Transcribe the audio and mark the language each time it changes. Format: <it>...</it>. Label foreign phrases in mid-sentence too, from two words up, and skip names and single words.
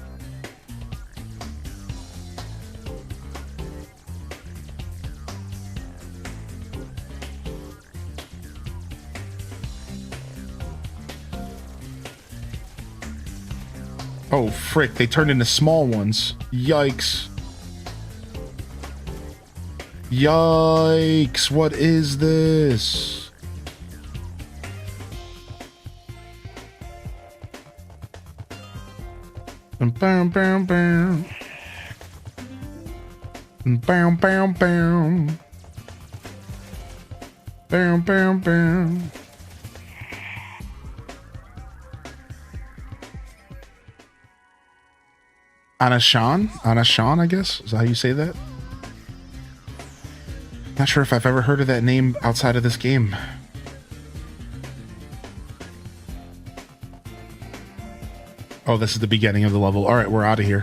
<en>Oh, frick, they turned into small ones. Yikes. Yikes, what is this? Bam, bam, bam. Bam, bam, bam. Bam, bam, bam. Anashan, I guess? Is that how you say that? Not sure if I've ever heard of that name outside of this game. Oh, this is the beginning of the level. All right, we're out of here.</en>